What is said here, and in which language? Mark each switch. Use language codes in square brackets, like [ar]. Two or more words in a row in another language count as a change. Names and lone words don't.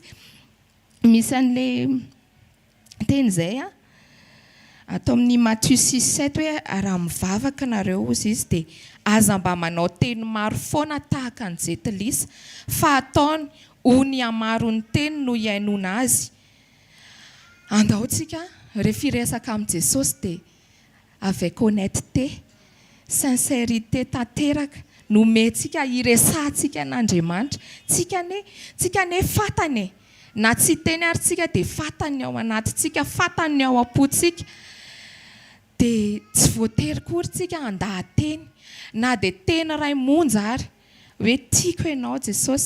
[mg] Misy an'ilay teny izay a, atao amin'ny Matthieu 6:7 hoe raha mivavaka nareo hozy izy dia aza mba manao teny maro foana tahaka ny jetilisa, fa ataony ho ny hamaro ny teny no hiainona azy. Andao tsika rehefa hiresaka amin'ny Jesosy dia [fr] avec honnêteté, sincérité [mg] tanteraka no mentsika hiresahantsika n'Andriamanitra. Tsika ane fatany, na tsy teny ary tsika dia fatany ao anatintsika, fatany ao am-pontsika. Dia tsy voatery kory tsika andahateny, na dia teny iray monja ary hoe tiako ianao Jesosy.